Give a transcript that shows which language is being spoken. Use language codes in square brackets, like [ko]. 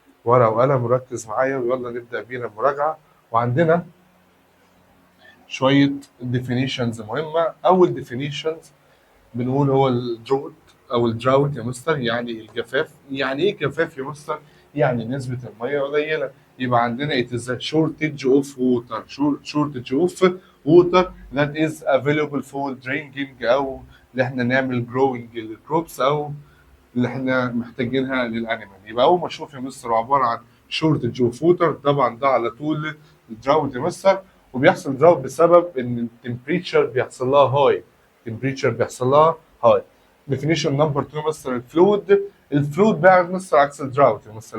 [ar] ورقة وقلم وركز معايا ويلا نبدأ بينا المراجعة. وعندنا شوية definitions مهمة. أول definitions بنقول هو الدروت أو الدراوت يا مستر، يعني الجفاف. يعني إيه جفاف يا مستر؟ يعني نسبة المية قليلة. يبقى عندنا [en] it is a shortage of water, shortage of water that is available for drinking، [ar] أو اللي إحنا نعمل growing للكروبس، أو اللي إحنا محتاجينها للأنيمال. يبقى أول ما أشوف يا مستر عبارة عن [en] shortage of water، [ar] طبعا ده على طول الدراوت يا مستر. وبيحصل دراوت بسبب إن التمبريتشر بيحصل لها هاي، التمبريتشر بيحصل لها هاي. [en] definition number 2 [ar] مستر الفلود. الفلود بقى مستر عكس الدراوت يا مستر.